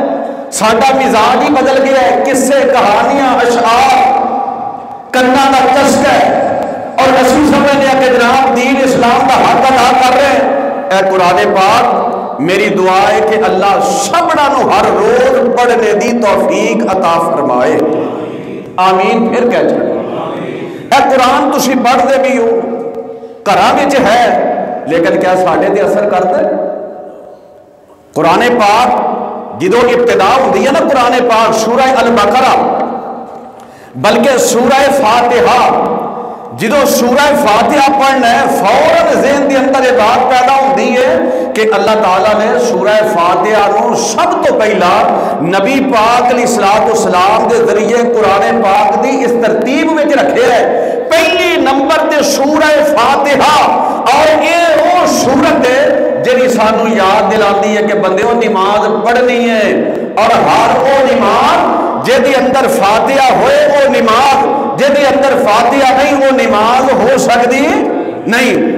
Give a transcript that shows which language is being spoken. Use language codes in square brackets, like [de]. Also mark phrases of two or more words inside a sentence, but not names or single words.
[pa] ساڈا مزاج ہی بدل گیا ہے، قصے، کہانیاں، اشعار کرنا دا چسکا ہے، اور اسی سمجھنے کہ جناب دین اسلام کا حق ادا کر رہے ہیں۔ اے قرآن پاک، میری دعا ہے کہ اللہ سبڑا نو ہر روز پڑھنے دی توفیق عطا فرمائے، آمین۔ پھر کیا چاہتے اے قرآن تسی پڑھ دے بھی ہو، گھراں وچ ہے، لیکن کیا ساڈے تے اثر کرتا ہے؟ قرآن پاک جدو ابتدا ہوندی ہے نا قرآن پاک سورہ البقرہ، بلکہ سورہ فاتحہ، جدو سورہ فاتحہ پڑھنا ہے فوراً ذہن دے اندر یہ بات پیدا ہوندی ہے کہ اللہ تعالیٰ نے سورہ فاتحہ نو سب تو پہلا نبی پاک علیہ الصلوۃ والسلام دے ذریعے قرآن پاک دی اس ترتیب میں رکھے ہے، پہلی نمبر تے سورہ فاتحہ، [ur] اور یہ وہ سورت ہے [pa] جی سانو یاد دلاتی ہے کہ بندے وہ نماز پڑھنی ہے، اور ہر وہ نماز جے اندر فاتحہ ہوئے وہ نماز، جے اندر فاتحہ نہیں وہ نماز ہو سکتی نہیں۔